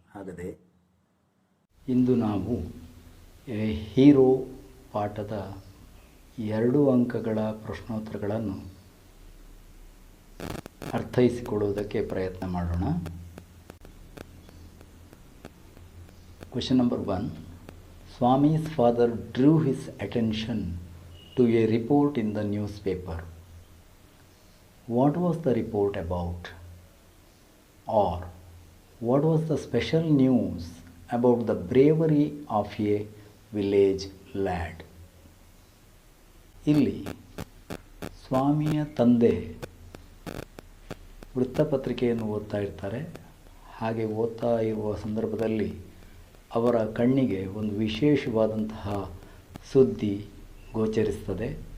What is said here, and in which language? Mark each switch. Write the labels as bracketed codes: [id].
[kn] ಹಾಗದೆ ಇಂದು ನಾವು ಹೀರೋ ಪಾಠದ 2 ಅಂಕಗಳ ಪ್ರಶ್ನೋತ್ತರಗಳನ್ನು ಅರ್ಥೈಸಿಕೊಳ್ಳುವುದಕ್ಕೆ ಪ್ರಯತ್ನ ಮಾಡೋಣ. [en] Question number 1. Swami's father drew his attention to a report in the newspaper. What was the report about? Or what was the special news about the bravery of a village lad? [kn] ಇಲ್ಲಿ ಸ್ವಾಮಿಯ ತಂದೆ ವೃತ್ತಪತ್ರಿಕೆಯನ್ನು ಓದ್ತಾ ಇರ್ತಾರೆ. ಹಾಗೆ ಓದ್ತಾ ಇರುವ ಸಂದರ್ಭದಲ್ಲಿ ಅವರ ಕಣ್ಣಿಗೆ ಒಂದು ವಿಶೇಷವಾದಂತಹ ಸುದ್ದಿ ಗೋಚರಿಸ್ತದೆ.